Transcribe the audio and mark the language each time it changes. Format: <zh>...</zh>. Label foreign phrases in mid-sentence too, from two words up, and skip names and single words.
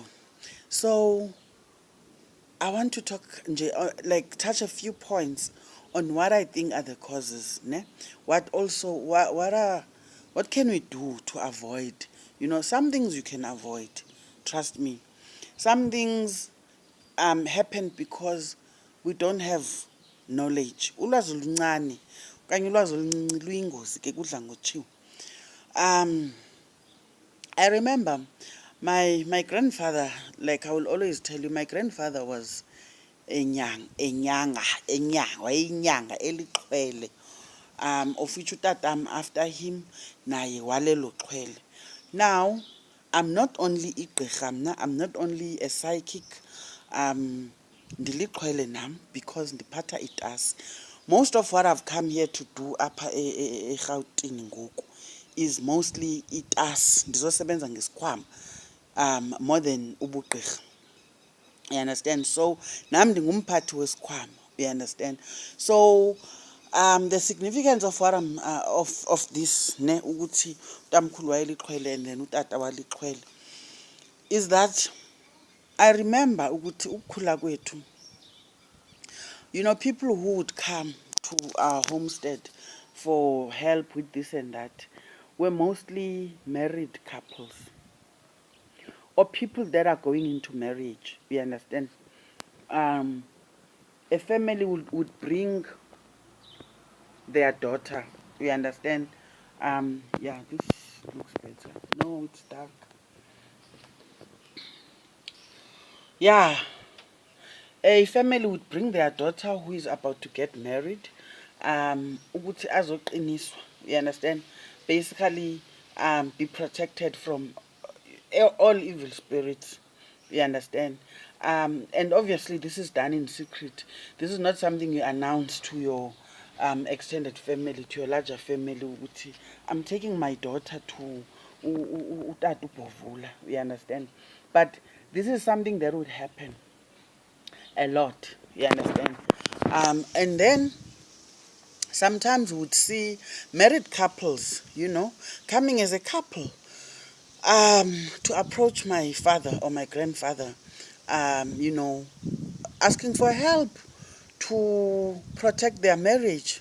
<en>So I want to talk, like touch a few points on what I think are the causes, ne? What can we do to avoid? Some things you can avoid. Trust me. Some things happen because we don't have knowledge.</en> <xh>Ulwazi oluncane okanye ulwazi oluncinci luyingozi ke kudla ngotshiwo.</xh> <en>I remember my grandfather, like I will always tell you, my grandfather was</en> <xh>wayeyinyanga elixhwele,</xh> <en>of which utatam after him</en> <xh>naye walelo xhwele.</xh> <en>Now I'm not only</en> <xh>igqirha mna,</xh> <en>I'm not only a psychic,</en> <xh>ndilixhwele nam because ndiphatha itasi.</xh> <en>Most of what I've come here to do</en> <xh>apha eRhawutini ngoku</xh> <en>is mostly</en> <xh>itasi, ndizosebenza ngesikhwama,</xh> <en>more than ubugqirha. You understand? So</en> <xh>nam ndingumphathi wesikhwama.</xh> <en>You understand? So the significance of what I'm of this</en> <xh>ne ukuthi utamkhulu wayelixhwele</xh> <en>and then</en> <xh>utata walixhwele</xh> <en>is that I remember</en> <xh>ukuthi ukukhula kwethu,</xh> <en>people who would come to our homestead for help with this and that were mostly married couples or people that are going into marriage. You understand? A family would bring their daughter. You understand? Yeah, this looks better. No, it's dark. Yeah, a family would bring their daughter who is about to get married,</en> <xh>ukuthi azoqiniswa.</xh> <en>You understand? Basically, be protected from all evil spirits. You understand? And obviously, this is done in secret. This is not something you announce to your extended family, to your larger family. ukuthi, I'm taking my daughter to uTata uBovula. You understand? But this is something that would happen a lot. You understand? And then sometimes we would see married couples, coming as a couple to approach my father or my grandfather, asking for help to protect their marriage.</en>